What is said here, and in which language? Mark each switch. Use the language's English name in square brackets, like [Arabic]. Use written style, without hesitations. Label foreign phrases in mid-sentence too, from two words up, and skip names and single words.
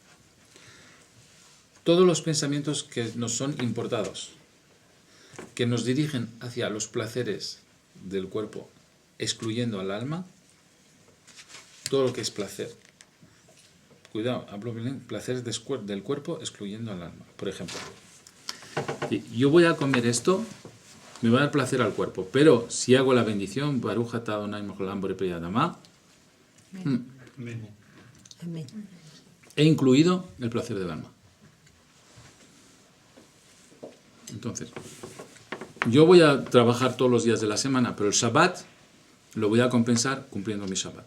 [Spanish] Todos los pensamientos que nos son importados, que nos dirigen hacia los placeres del cuerpo, excluyendo al alma, todo lo que es placer. Cuidado, hablo bien, placeres del cuerpo excluyendo al alma. Por ejemplo, si yo voy a comer esto, me va a dar placer al cuerpo, pero si hago la bendición, [Hebrew] ברוך אתה אדני מלך בורא פרי אדמה, [Spanish] he incluido el placer del alma. Entonces, yo voy a trabajar todos los días de la semana, pero el Shabbat lo voy a compensar cumpliendo mi Shabbat.